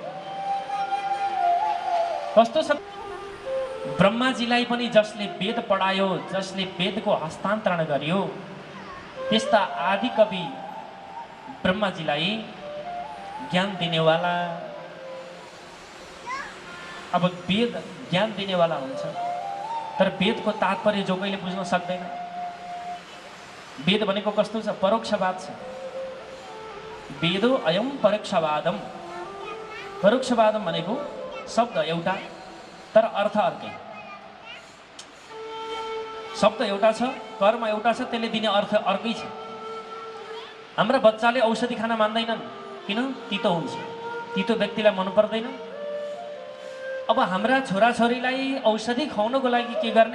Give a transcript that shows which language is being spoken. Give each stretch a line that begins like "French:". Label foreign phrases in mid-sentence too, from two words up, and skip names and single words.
Nepali: कस्तो छ ब्रह्माजीलाई पनि जसले वेद पढायो, जसले वेदको हस्तान्तरण गर्यो, त्यस्ता आदि कवि ब्रह्माजीलाई ज्ञान दिनेवाला, अब वेद ज्ञान दिनेवाला हुन्छ, तर वेदको तात्पर्य जो कहिले बुझ्न सक्दैन। वेद भनेको कस्तो छ, परोक्षवाद छ।
Sanskrit: वेदो अयम परोक्षवादम।
Nepali: परोक्षवादम भनेको शब्द एउटा तर अर्थ अर्कै। शब्द एउटा छ, कर्म एउटा छ, त्यसले दिने अर्थ अर्कै छ। हाम्रा बच्चाले औषधि खान मान्दैनन्, किन? तितो हुन्छ, तितो व्यक्तिलाई मन पर्दैन। अब हाम्रा छोराछोरीलाई औषधि खुवाउनको लागि के गर्ने?